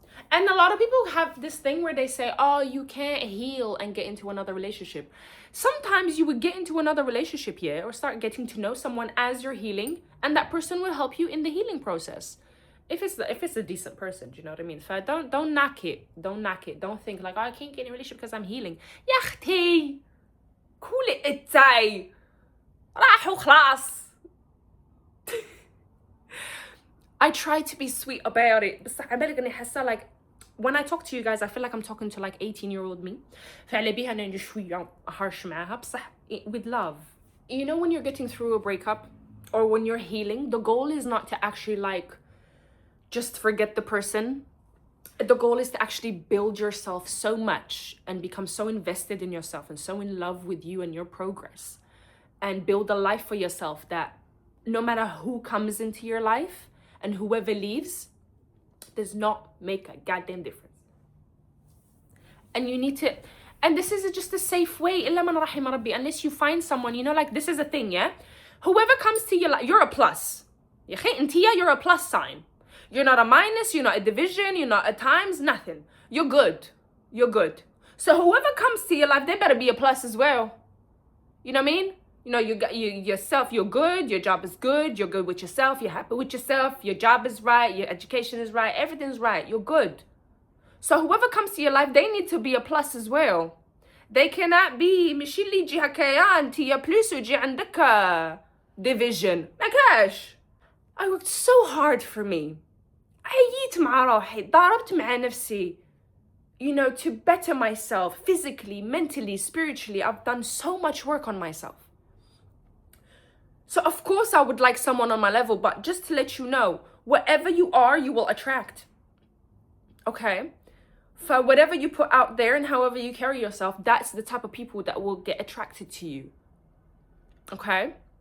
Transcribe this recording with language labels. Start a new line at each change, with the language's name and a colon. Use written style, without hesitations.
English: And a lot of people have this thing where they say, oh, you can't heal and get into another relationship. Sometimes you would get into another relationship, yeah, or start getting to know someone as you're healing, and that person will help you in the healing process. If it's a decent person, do you know what I mean? So don't knock it. Don't think like, oh, I can't get in a relationship because I'm healing.
Arabic: يا أختي كولي إتاي راح وخلاص.
English: I try to be sweet about it,
Arabic: بس عبالك إني حاسة
English: like when I talk to you guys, I feel like I'm talking to like 18-year-old me. فعلى بيها إني شوية harsh معها بصح with love. You know when you're getting through a breakup or when you're healing, the goal is not to actually like just forget the person. The goal is to actually build yourself so much and become so invested in yourself and so in love with you and your progress, and build a life for yourself that no matter who comes into your life and whoever leaves does not make a goddamn difference. And you need to, and this is just a safe way,
Arabic: إلا من رحم ربي,
English: unless you find someone, you know, like this is a thing, yeah? Whoever comes to your life, you're a plus.
Arabic: يا أخي أنتيا,
English: you're a plus sign. You're not a minus, you're not a division, you're not a times, nothing. You're good. So whoever comes to your life, they better be a plus as well. You know what I mean? You know, you got yourself, you're good, your job is good, you're good with yourself, you're happy with yourself, your job is right, your education is right, everything's right, you're good. So whoever comes to your life, they need to be a plus as well. They cannot be
Arabic: مش اللي يجي هكايا انت يا بلس ويجي عندك division. ما كاش.
English: I worked so hard for me.
Arabic: عييت مع روحي, ضربت مع نفسي.
English: You know, to better myself physically, mentally, spiritually. I've done so much work on myself. So of course I would like someone on my level, but just to let you know, whatever you are, you will attract. Okay? For whatever you put out there and however you carry yourself, that's the type of people that will get attracted to you. Okay?